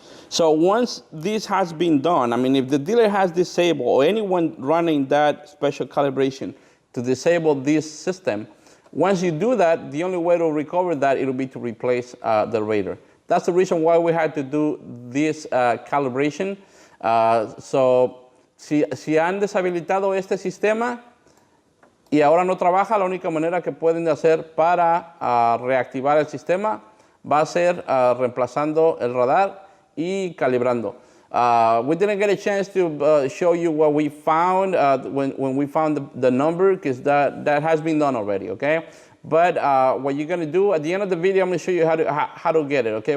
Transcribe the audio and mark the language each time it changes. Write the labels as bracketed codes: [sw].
[en] So once this has been done, I mean, if the dealer has disabled or anyone running that special calibration to disable this system, once you do that, the only way to recover that, it'll be to replace the radar. That's the reason why we had to do this calibration. [es] So, si han deshabilitado este sistema y ahora no trabaja, la única manera que pueden hacer para reactivar el sistema va a ser reemplazando el radar y calibrando. [en] We didn't get a chance to show you what we found when we found the number, because that has been done already, okay? But what you're gonna do at the end of the video, I'm gonna show you how to get it, okay?